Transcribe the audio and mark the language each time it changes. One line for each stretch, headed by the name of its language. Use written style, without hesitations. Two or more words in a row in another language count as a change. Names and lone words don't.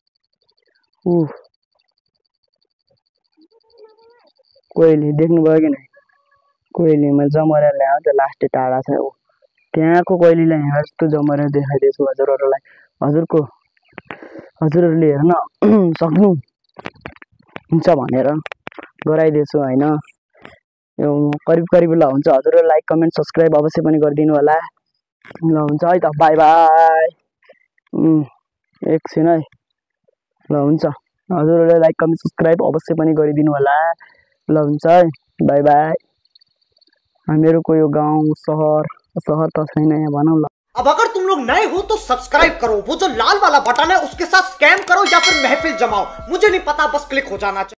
Nepali: कोइली देख्नुभयो कि नै कोइली मैले जमरेर ल्याएँ त्यो लास्टै टाढा छ त्यहाँको कोइलीलाई यहाँ जस्तो जमरेर देखाइदिएछु हजुरहरूलाई हजुरहरूले हेर्न सक्नु हुन्छ भनेर गराइदिएछु होइन यो करिब ल हुन्छ हजुरहरूले
English: like comment subscribe
Nepali: अवश्य पनि गरिदिनु होला ल हुन्छ है त
English: bye bye
Nepali: एकछिन है ल हुन्छ हजुरहरूले
English: like comment subscribe
Nepali: अवश्य पनि गरिदिनु होला ल हुन्छ है,
English: bye bye.
Nepali: हामीहरूको यो गाउँ सहर त छैन यहाँ भनौँ ल।
Hindi: अब अगर तुम लोग नए हो तो सब्सक्राइब करो, वो जो लाल वाला बटन है उसके साथ स्कैम करो या फिर महफिल जमाओ, मुझे नहीं पता, बस क्लिक हो जाना चाहिए।